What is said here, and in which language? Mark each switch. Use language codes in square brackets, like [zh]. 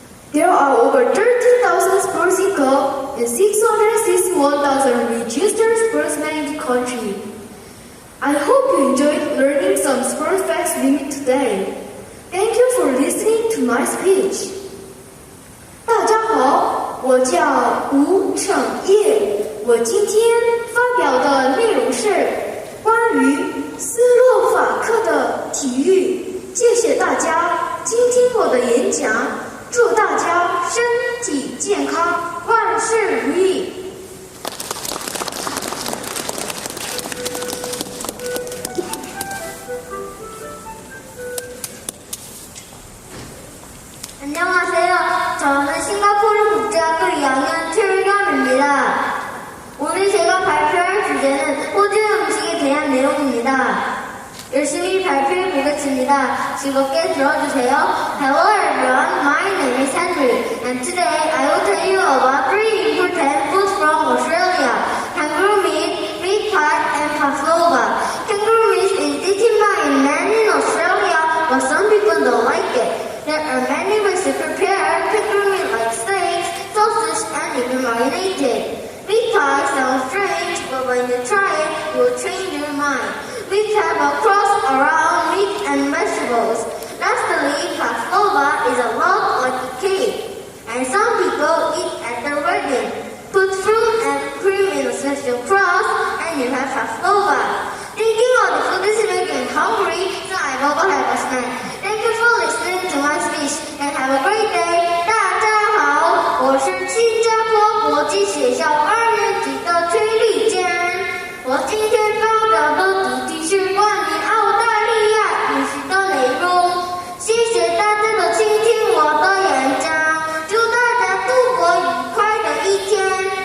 [en] There are over 13,000 sporting clubs and 661,000 registered sportsmen in the country. I hope you enjoyed learning some sports facts with me today. Thank you for listening to my speech. [zh] 大家好，我叫吴成业。我今天发表的内容是关于斯洛伐克的体育。谢谢大家倾听我的演讲，祝大家身体健康，万事如意。 [ko] 안녕하세요. 저는 싱가포르 국제학교 2학년 최율겸입니다. 오늘 제가 발표할 주제는 호주 음식에 대한 내용입니다. 열심히 발표해 보겠습니다. 즐겁게 들어주세요. [en] Hello everyone, my name is Henry, and today I will tell you about 3 important foods from Australia: kangaroo meat, meat pie, and pavlova. Kangaroo meat is eaten by men in Australia, but some people don't like it. There are many ways to prepare kangaroo meat, like steaks, sausage, and even marinated. Meat pie sounds strange, but when you try it, you will change your mind. Meat have a crust around meat and vegetables. Lastly, pavlova is a lot like a cake, and some people eat at their wedding. Put fruit and cream in a special crust, and you have pavlova. Thinking of the food is making me hungry, so I will go have a snack. Thank you for listening to my speech, and have a great day. [zh] 大家好，我是新加坡国际学校2年级的崔丽娟。我今天发表的主题是关于澳大利亚饮食的内容。谢谢大家的倾听我的演讲，祝大家度过愉快的一天。